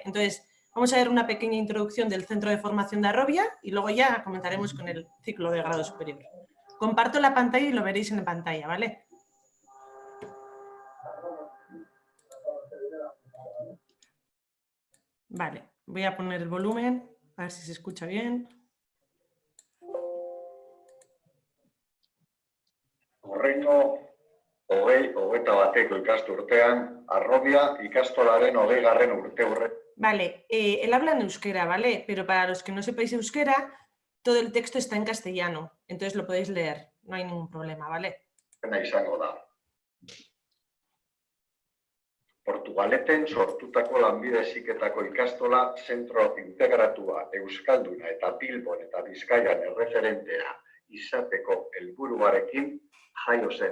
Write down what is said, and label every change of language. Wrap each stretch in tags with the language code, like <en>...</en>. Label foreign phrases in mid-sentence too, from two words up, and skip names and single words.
<es>Entonces, vamos a ver una pequeña introducción del Centro de Formación de Arrobia y luego ya comentaremos con el ciclo de grado superior. Comparto la pantalla y lo veréis en la pantalla, ¿vale? Vale, voy a poner el volumen, a ver si se escucha bien.</es> <eu>Horrengo, 20-21 bateko ikasturtean, Arrobia ikastolaren 20. urteurre.</eu> <es>Vale, él habla en euskera, ¿vale? Pero para los que no sepáis euskera, todo el texto está en castellano, entonces lo podéis leer, no hay ningún problema, ¿vale?</es> <eu>Izango da. Portugaleten sortutako lanbide heziketako ikastola zentro integratua Euskalduna eta Bilbon eta Bizkaian erreferentea izateko helburuarekin jaio zen.</eu>